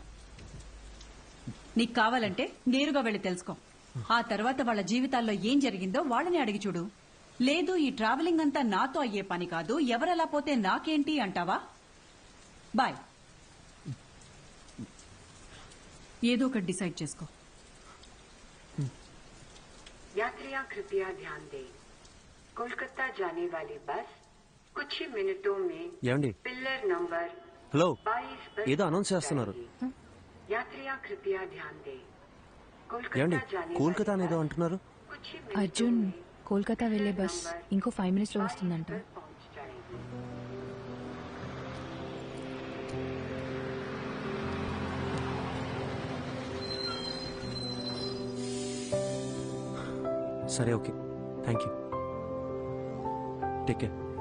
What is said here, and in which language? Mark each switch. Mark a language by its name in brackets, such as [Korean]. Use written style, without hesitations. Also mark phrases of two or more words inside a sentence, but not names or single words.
[Telugu] నీకు కావాలంటే నేరుగా వెళ్లి తెలుసుకో. ఆ తర్వాత వాళ్ళ జీవితాల్లో ఏం జరిగిందో వాళ్ళని అడిగి చూడు. లేదు ఈ ట్రావెలింగ్ అంతా నాతో అయ్యే పని కాదు, ఎవరలా పోతే నాకేంటి అంటావా? బాయ్. ఏదో ఒకటి డిసైడ్ చేసుకో. [Hindi] यात्रियां कृपया ध्यान दें, कोलकाता जाने वाली बस कुछ ही मिनटों में पिलर नंबर 22 पर [Telugu] ఏదో అనౌన్స్ చేస్తున్నారు. [Hindi] यात्रियां कृपया ध्यान दें, [Telugu] కోల్కతా అనేదో అంటున్నారు. అర్జున్, కోల్కతా వెళ్లే బస్ ఇంకో 5 minutes లో వస్తుందంట. [English] సరే okay, thank you, take care.